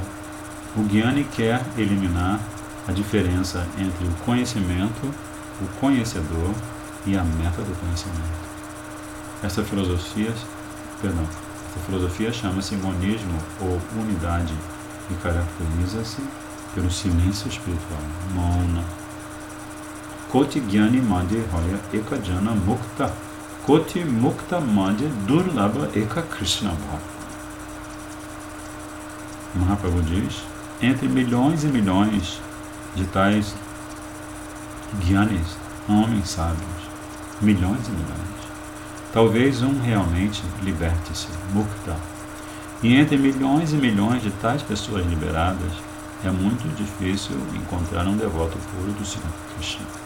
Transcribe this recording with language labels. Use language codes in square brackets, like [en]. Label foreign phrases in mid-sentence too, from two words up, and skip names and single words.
[pt] O Gyani quer eliminar a diferença entre o conhecimento, o conhecedor e a meta do conhecimento. Essa filosofia chama-se monismo ou unidade e caracteriza-se pelo silêncio espiritual. Mauna. [bn] কোটি জ্ঞানী মধ্যে হয় এক জন মুক্ত. কোটি মুক্ত মধ্যে দুর্লভ এক কৃষ্ণ ভক্ত. [pt] Mahaprabhu diz: entre milhões e milhões de tais Gyanis, homens sábios, milhões e milhões, talvez um realmente liberte-se, Mukta. E entre milhões e milhões de tais pessoas liberadas, é muito difícil encontrar um devoto puro do Senhor Krishna.